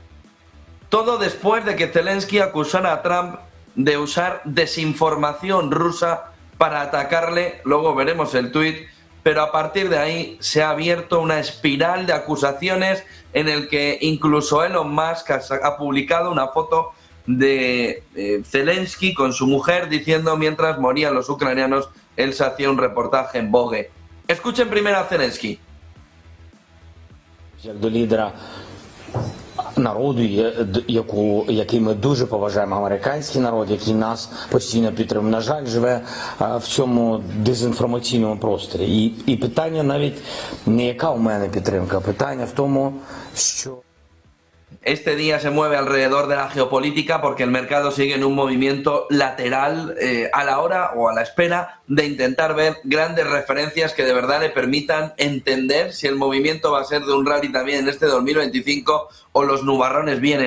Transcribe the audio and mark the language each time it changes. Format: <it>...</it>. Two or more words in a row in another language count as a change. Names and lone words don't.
<es>Todo después de que Zelensky acusara a Trump de usar desinformación rusa para atacarle, luego veremos el tuit, pero a partir de ahí se ha abierto una espiral de acusaciones en el que incluso Elon Musk ha publicado una foto de Zelensky con su mujer diciendo mientras morían los ucranianos, él se hacía un reportaje en Vogue. Escuchen primero a Zelensky.</es> <uk>Як до лідера народу, який ми дуже поважаємо, американський народ, який нас постійно підтримує, на жаль, живе в цьому дезінформаційному просторі. І питання навіть не яка у мене підтримка, а питання в тому, що...</uk> <es>Este día se mueve alrededor de la geopolítica porque el mercado sigue en un movimiento lateral a la hora o a la espera de intentar ver grandes referencias que de verdad le permitan entender si el movimiento va a ser de un rally también en este 2025 o los nubarrones vienen.</es>